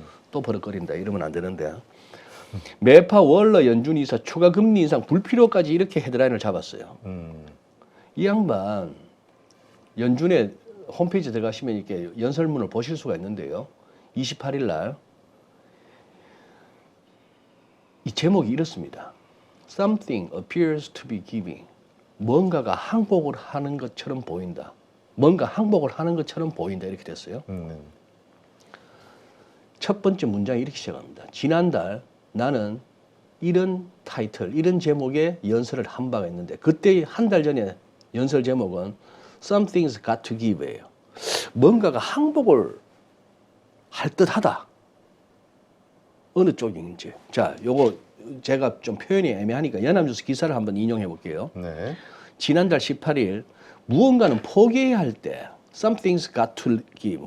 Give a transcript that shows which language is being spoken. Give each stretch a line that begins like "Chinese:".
Korean: 또 버럭거린다 이러면 안 되는데 매파 월러 연준 이사 추가 금리 인상 불필요까지 이렇게 헤드라인을 잡았어요. 이 양반 연준의 홈페이지 들어가시면 이렇게 연설문을 보실 수가 있는데요. 28일 날 이 제목이 이렇습니다.
English: Something appears to be giving.
Korean: 뭔가가 항복을 하는 것처럼 보인다. 뭔가 항복을 하는 것처럼 보인다. 이렇게 됐어요. 첫 번째 문장이 이렇게 시작합니다. 지난달 나는 이런 타이틀, 이런 제목의 연설을 한 바가 있는데 그때 한 달 전에 연설 제목은
English: Something's got to give예요.
Korean: 뭔가가 항복을 할 듯하다. 어느 쪽인지. 자, 요거 제가 좀 표현이 애매하니까 연합뉴스 기사를 한번 인용해 볼게요. 네. 지난달 18일 무언가는 포기해야 할 때
English: Something's got to give.